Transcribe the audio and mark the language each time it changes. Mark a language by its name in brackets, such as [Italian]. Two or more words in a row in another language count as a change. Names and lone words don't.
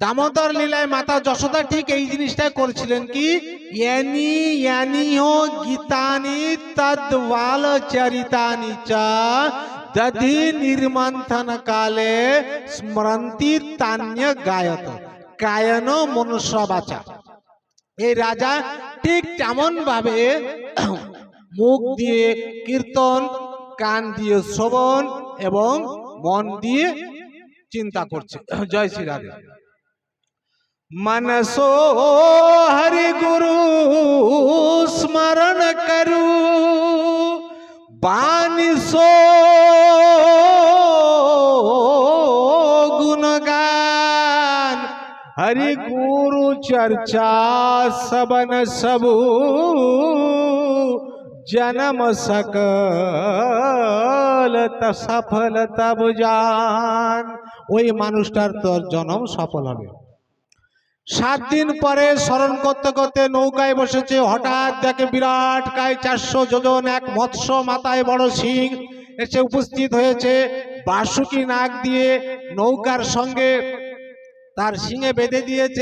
[Bangla] দামোদর লীলায় মাতা যশোদা ঠিক এই জিনিসটাই করছিলেন কি, [Sanskrit] ইয়ানি ইয়ানি হো গীতানি তদ্বাল চরিতানি চা দধি নির্মন্থন কালে স্মরন্তি তান্য গায়ত কায়ন মনুষ্য বাচা। [Bangla] এই রাজা ঠিক তেমন ভাবে মুখ দিয়ে কীর্তন, কান দিয়ে শ্রবণ এবং মন দিয়ে চিন্তা করছে। জয় শ্রী রাধে। [Hindi] मनसो हरि गुरु स्मरण करू बानिसो गुणगान हरि गुरु चर्चा सबन सबू जन्म सकल सफल तब जान। [Bangla] ওই মানুষটার তোর জন্ম সফল হবে। 7 দিন পরে স্মরণ করতে করতে নৌকায় বসেছে, হঠাৎ দেখে বিরাট কায় 400 যোজন এক মৎস্য, মাথায় বড় শিং এসে উপস্থিত হয়েছে। বাসুকি নাক দিয়ে নৌকার সঙ্গে তার শিঙে বেঁধে দিয়েছে।